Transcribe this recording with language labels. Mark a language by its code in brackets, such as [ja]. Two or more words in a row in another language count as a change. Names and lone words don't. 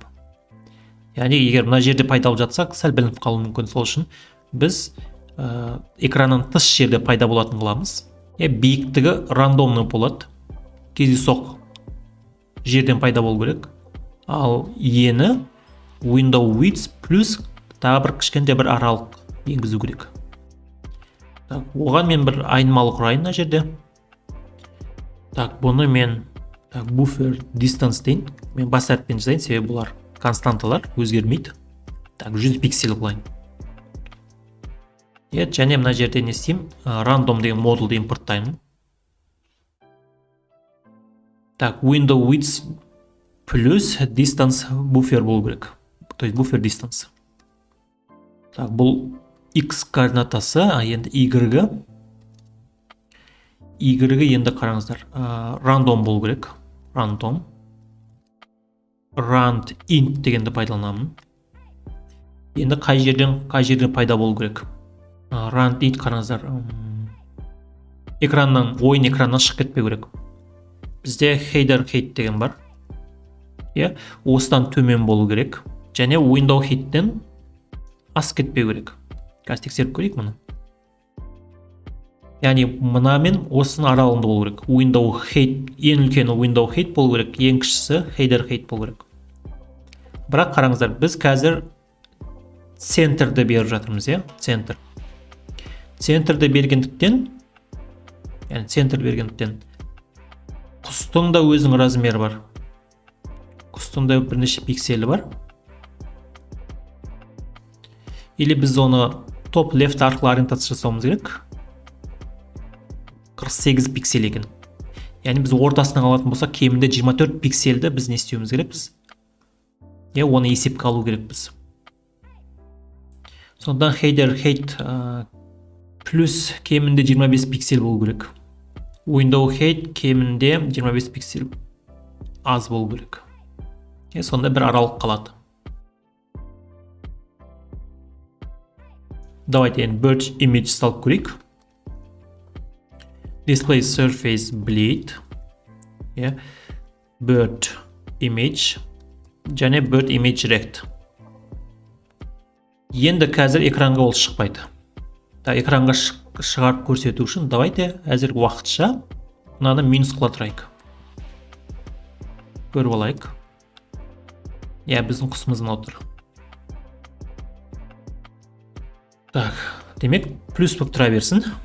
[kk] Яғни егер мына жерде пайда болып жатса сәл білініп қалуы мүмкін. Сол үшін біз экраннан тыс жерде пайда болатын қыламыз. Биіктігі рандомный болады, кездейсоқ жерден пайда болу керек. Ал ені [en] window width [kk] плюс тағы бір кішкентай бір аралық енгізу керек. Оған мен бір айнымалы құрайын мына жерде. Бұны мен [en] buffer distance [kk] дейін. Мен бас әріппен жазайын, себебі бұлар константалар, өзгермейді. 100 пиксель қылайын. Және мына жерде не істеймін? Random деген модулды импорттаймын. [en] Window width плюс distance buffer [kk] болу керек. [ru] То есть [en] buffer distance. [kk] Бұл x координатасы, енді y-гі енді қараңыздар. Random болу керек. Random. [en] Rand int [kk] дегенді пайдаланамын. Енді қай жерден пайда болу керек? [en] Rand int қараңыздар. [kk] Ойын экраннан шығып кетпеу керек. Бізде [en] header height [kk] деген бар. Осыдан төмен болу керек. Және [en] window height- [kk] тен асып кетпеу керек. Қазір тексеріп көрейік мұны. Яғни мына мен осының аралығында болу керек. [en] Window height, [kk] ең үлкені [en] window height [kk] болу керек, ең кішісі [en] header height [kk] болу керек. Бірақ қараңыздар, біз қазір центрді беріп жатырмыз, центр. Центрді бергендіктен, құстың да өзінің размері бар. Құстың да бірнеше пикселі бар. Или біз оны [en] top left [kk] арқылы ориентация жасауымыз керек. 48 пиксель екен. Яғни біз ортасынан алатын болсақ, кемінде 24 пиксельді біз не істеуіміз керекпіз? Оны есепке алу керекпіз. Сондықтан [en] header height [kk] плюс кемінде 25 пиксель болу керек. [en] Window height [kk] кемінде 25 пиксель аз болу керек. Сонда бір аралық қалады. Давайте [en] bird image [kk] салып көрейік. [en] Display surface bleed. Bird image. Және bird image rect. [kk] Енді қазір экранға ол шықпайды. Экранға шығарып көрсету үшін давайте әзір уақытша мынаны минус қыла тұрайық. Көріп алайық. Біздің құсымыз мынау тұр. Демек плюс болып тұра берсін.